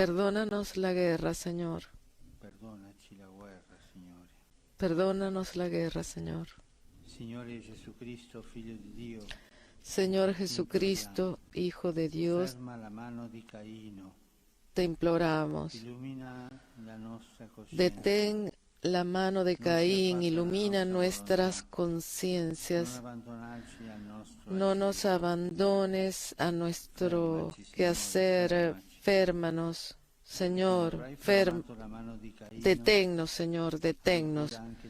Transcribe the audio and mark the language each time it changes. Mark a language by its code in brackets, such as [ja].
[es] Perdónanos la guerra, Señor. [it] Perdónaci la guerra, Signore. [es] Perdónanos la guerra, Señor. [it] Signore Jesucristo, Figlio di Dio. [es] Señor Jesucristo, Hijo de Dios, [it] Ferma la mano di Caino. [es] te imploramos. [it] Illumina la nostra coscienza. [es] Detén la mano de Caín, ilumina nuestras conciencias. No nos abandones a nuestro quehacer, férmanos, Señor, deténnos, Señor, deténnos.